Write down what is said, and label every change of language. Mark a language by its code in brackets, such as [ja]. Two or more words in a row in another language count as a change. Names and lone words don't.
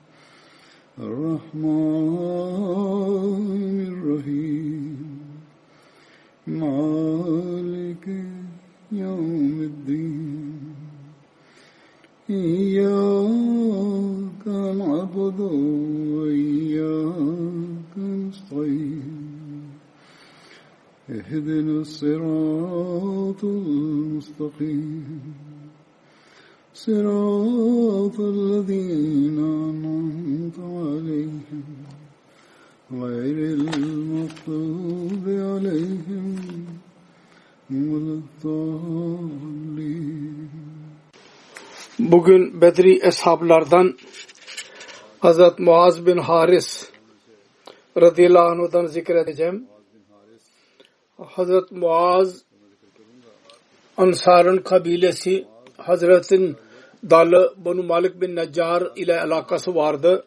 [ar] الرحمن الرحيم مالك يوم الدين إياك نعبد وإياك نستعين اهدنا الصراط المستقيم صراط الذين أنعمت عليهم غير المغضوب عليهم ولا الضالين. [tr] Bugün Bedri eshablardan Hazret Muaz bin Haris [ar] رضي الله عنه'dan [tr] zikredeceğim. Hazret Muaz Ansar'ın kabilesi, Hazret'in dalı Banu Malik bin Neccar ile alakası vardı.